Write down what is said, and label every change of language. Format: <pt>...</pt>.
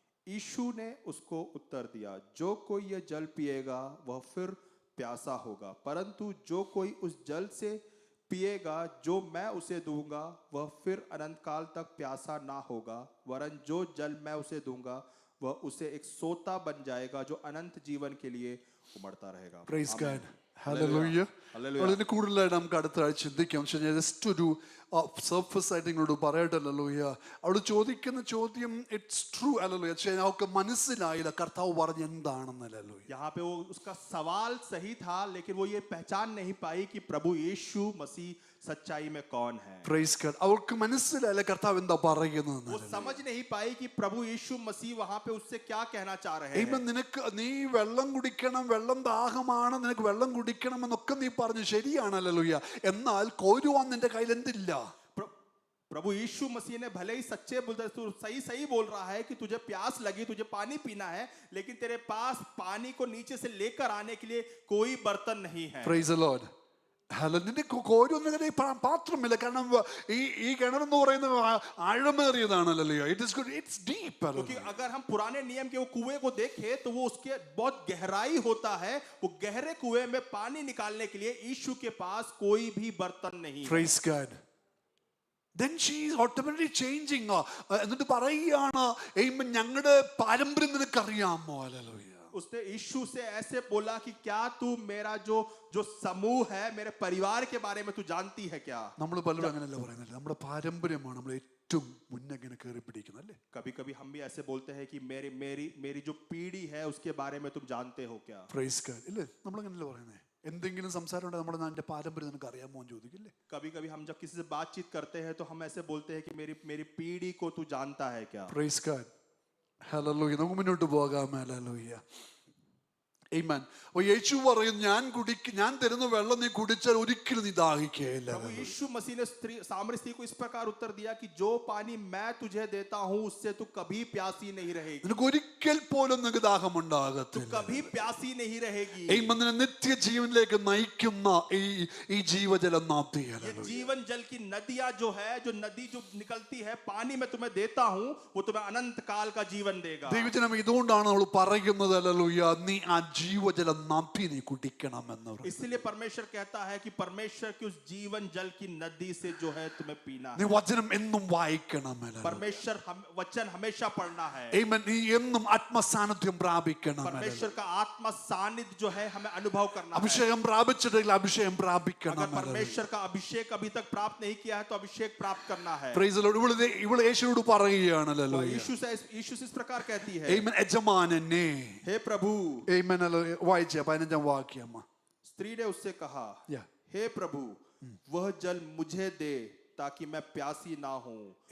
<hi>यीशु ने उसको उत्तर दिया, जो कोई यह जल पिएगा वह फिर प्यासा होगा, परंतु जो कोई उस जल से पिएगा जो मैं उसे दूंगा वह फिर अनंत काल तक प्यासा ना होगा, वरन जो जल मैं उसे दूंगा वह उसे एक सोता बन जाएगा जो अनंत जीवन के लिए उमड़ता रहेगा.</hi> <en>Praise Amen. God. Hallelujah. Hallelujah.</en> <ml>അതിന് കൂടുതലായിട്ട് നമുക്ക് അടുത്ത ആഴ്ച ചിന്തിക്കാം. പക്ഷേ ജസ്റ്റ് ഒരു സർഫസ് ആയിട്ട് നിങ്ങളോട് പറയട്ടെ. Hallelujah. അവിടെ ചോദിക്കുന്ന ചോദ്യം</ml> <en>It's true.</en> <ml>Hallelujah. പക്ഷേ അവർക്ക് മനസ്സിലായില്ല കർത്താവ് പറഞ്ഞ എന്താണെന്ന്.</ml> <en>Hallelujah.</en> <hi>यहाँ पे वो उसका सवाल सही था, लेकिन वो ये पहचान नहीं पाई कि प्रभु यीशु मसीह सच्चाई में कौन है.</hi> <en>Praise God.</en> <ml>അവർക്ക് മനസ്സിലായില്ല കർത്താവ് എന്താ പറയുന്നത്.</ml> <hi>वो समझ नहीं पाई कि प्रभु यीशु मसीह वहां पे उससे क्या कहना चाह रहे हैं.</hi> <ml>നിനക്ക് നീ വെള്ളം കുടിക്കണം, വെള്ളം ദാഹമാണ്, നിനക്ക് വെള്ളം കുടിക്കണം എന്നൊക്കെ നീ പറഞ്ഞു, ശരിയാണ്. Hallelujah. എന്നാൽ കോരുവാൻ നിന്റെ കയ്യിൽ എന്തില്ല.</ml> <hi>प्रभु यीशु मसीह ने भले ही सच्चे तू सही सही बोल रहा है कि तुझे प्यास लगी, तुझे पानी पीना है, लेकिन तेरे पास पानी को नीचे से लेकर आने के लिए कोई बर्तन नहीं है.</hi> <en>Praise the Lord.</en> <ml>നിന്റെ കോരൊന്നും പാത്രമില്ല. കാരണം ഈ കിണറെന്ന് പറയുന്നത് ആഴമേറിയതാണ്.</ml> <en>It's deep.</en> <hi>क्योंकि अगर हम पुराने नियम के वो कुएं को देखें तो वो उसके बहुत गहराई होता है. वो गहरे कुएं में पानी निकालने के लिए यीशु के पास कोई भी बर्तन नहीं है.</hi> <en>Praise God. Then she is automatically changing.</en> <ml>എന്നിട്ട് പറയുകയാണ്, ഞങ്ങളുടെ പാരമ്പര്യം നിനക്കറിയാമോ?</ml> <en>Hallelujah.</en> <hi>उसने यीशु से ऐसे बोला कि क्या तू मेरा जो समूह है, मेरे परिवार के बारे में तू जानती है क्या?</hi> <ml>നമ്മൾ പലരും അങ്ങനെയല്ല പറയുന്നത്. നമ്മുടെ പാരമ്പര്യമാണ് നമ്മൾ ഏറ്റവും മുന്നേ കയറി പിടിക്കുന്നത് അല്ലേ.</ml> <hi>कभी कभी हम भी ऐसे बोलते हैं कि मेरी जो पीढ़ी है उसके बारे में तुम जानते हो क्या?</hi> <en>Praise God.</en> <ml>ഇല്ലേ, നമ്മളങ്ങനെയല്ലേ പറയുന്നത്. എന്തെങ്കിലും സംസാരം ഉണ്ടെങ്കിൽ നമ്മുടെ നാടിന്റെ പാരമ്പര്യം നിനക്ക് അറിയാമോ എന്ന് ചോദിക്കില്ലേ.</ml> <hi>कभी कभी हम जब किसी से बातचीत करते हैं तो हम ऐसे बोलते हैं कि मेरी पीढ़ी को तू जानता है क्या?</hi> <en>Praise God.</en> <ml>Hallelujah. നമുക്ക് മുന്നോട്ട് പോകാം. Hallelujah.</ml> <en>Amen.</en> <ml>അപ്പോൾ യേശു പറയും ഞാൻ തരുന്ന വെള്ളം നീ കുടിച്ചാൽ ഒരിക്കലും നീ ദാഹിക്കുകയില്ല.</ml> <hi>प्रभु यीशु मसीह ने सामरी स्त्री को इस प्रकार उत्तर दिया कि जो पानी मैं तुझे देता हूं उससे तू कभी प्यासी नहीं रहेगी.</hi> <ml>നിനക്ക് ഒരിക്കൽ പോലും നിനക്ക്</ml> <hi>तू</hi> <ml>ദാഹമുണ്ടാകത്തില്ല.</ml> <hi>कभी प्यासी नहीं रहेगी.</hi> <ml>നിന്നെ നിത്യജീവനിലേക്ക് നയിക്കുന്ന ഈ ജീവജല നദി,</ml> <hi>ये जीवन जल की नदियां जो है, जो नदी जो निकलती है, पानी मैं तुम्हें देता हूं, वो तुम्हें अनंत काल का जीवन देगा.</hi> <ml>ദൈവജനം ഇതുകൊണ്ടാണ് നമ്മൾ പറയുന്നത് ഹല്ലേലൂയ, നീ ആ ജീവജല നദി നീ കുടിക്കണമെന്ന്.</ml> <hi>इसलिए परमेश्वर कहता है कि परमेश्वर की उस जीवन जल की नदी से जो है तुम्हें पीना</hi> <ml>നീ</ml> <hi>है.</hi> <ml>വചനം എന്നും വായിക്കണം.</ml> <hi>परमेश्वर वचन हमेशा पढ़ना है.</hi> <ml>ആമേൻ. നീ എന്നും ആത്മസാന്നിധ്യം പ്രാപിക്കണം.</ml> <hi>परमेश्वर का आत्मा सानिध्य जो है हमें अनुभव करना है.</hi> <ml>അഭിഷേകം പ്രാപിച്ചിട്ടില്ല, അഭിഷേകം പ്രാപിക്കണം.</ml> <hi>अगर परमेश्वर का अभिषेक अभी तक प्राप्त नहीं किया है तो अभिषेक प्राप्त करना है.</hi> <en>Praise the lord.</en> <ml>ഇവള് യേശുവോട് പറയുകയാണ് ഹല്ലേലൂയ.</ml> <hi>यीशु से इस प्रकार कहती है,</hi> <ml>ആമേൻ. യജമാനനെ.</ml> <hi>हे प्रभु.</hi> <ml>ആമേൻ. വായിച്ചേ 15 വാക്യം.</ml> <hi>स्त्री ने उससे कहा,</hi> <en>Yeah.</en> <hi>हे प्रभु, वह जल मुझे दे ताकि मैं प्यासी ना हूं</hi>